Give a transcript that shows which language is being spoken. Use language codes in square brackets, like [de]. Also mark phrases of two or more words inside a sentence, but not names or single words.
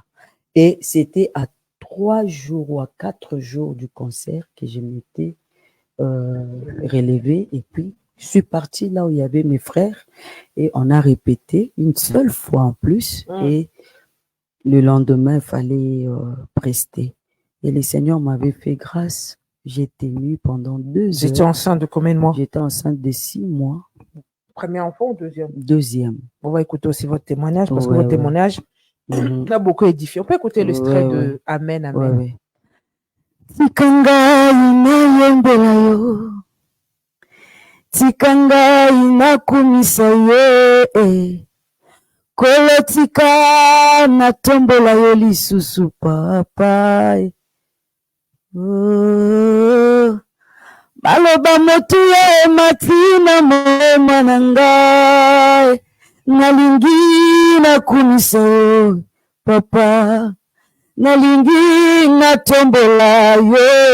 [fr] Et c'était à 3 jours ou à 4 jours du concert que je m'étais relevé et puis je suis partie là où il y avait mes frères et on a répété une seule fois en plus et le lendemain, il fallait prester. Et le Seigneur m'avait fait grâce. J'ai tenu pendant 2 heures. J'étais enceinte de combien de mois? J'étais enceinte de 6 mois. Premier enfant ou deuxième? Deuxième. On va écouter aussi votre témoignage parce que votre témoignage a beaucoup édifié. On peut écouter l'extrait de Amen, Amen. [ln] Tikanga inayembela yo, tikanga inakumisa ye, kolotika na tombola yo lisusu papa. Baloba motu ya matina moma na ngai, nalingi nakumisa yo papa, nalingi natombola yo.